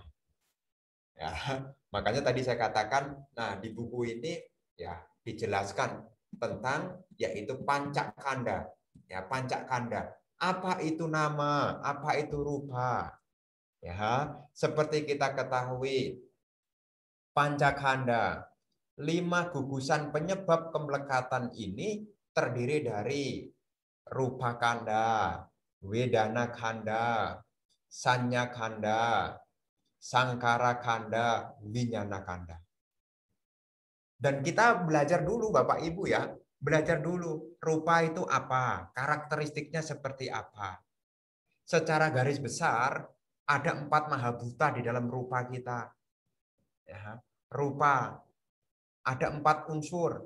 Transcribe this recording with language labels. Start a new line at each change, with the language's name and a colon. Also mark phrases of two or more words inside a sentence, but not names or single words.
Indonesian: Ya, makanya tadi saya katakan, nah di buku ini ya dijelaskan tentang yaitu pancakanda. Ya, pancakanda. Apa itu nama, apa itu rupa? Ya, seperti kita ketahui, pancakanda, 5 gugusan penyebab kemelekatan ini terdiri dari
Pali: rupa kanda, wedana kanda, sanya kanda, sangkara kanda, winyana kanda.
Indonesian: Dan kita belajar dulu Bapak Ibu ya, belajar dulu rupa itu apa, karakteristiknya seperti apa. Secara garis besar ada 4 mahabhuta di dalam rupa kita. Ya, rupa. Ada 4 unsur.